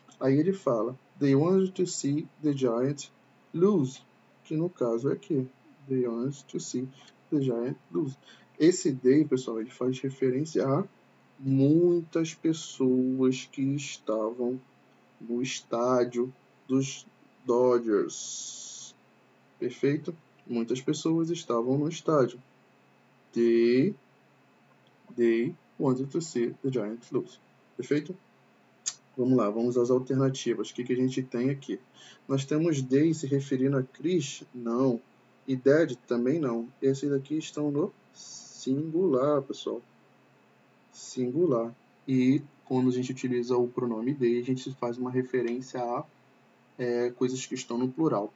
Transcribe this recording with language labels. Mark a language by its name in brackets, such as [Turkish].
[Portuguese] Aí ele fala, [English] they wanted to see the Giants lose, [Portuguese] que no caso é aqui, [English] they wanted to see the Giants lose. [Portuguese] Esse they, pessoal, ele faz referência a muitas pessoas que estavam no estádio dos Dodgers. Perfeito? Muitas pessoas estavam no estádio. [English] They wanted to see the Giants lose. [Portuguese] Perfeito? Vamos lá, vamos às alternativas. O que a gente tem aqui? Nós temos they se referindo a Chris? Não. E Dad? Também não. Esses daqui estão no singular, pessoal. Singular. E quando a gente utiliza o pronome they, a gente faz uma referência a coisas que estão no plural.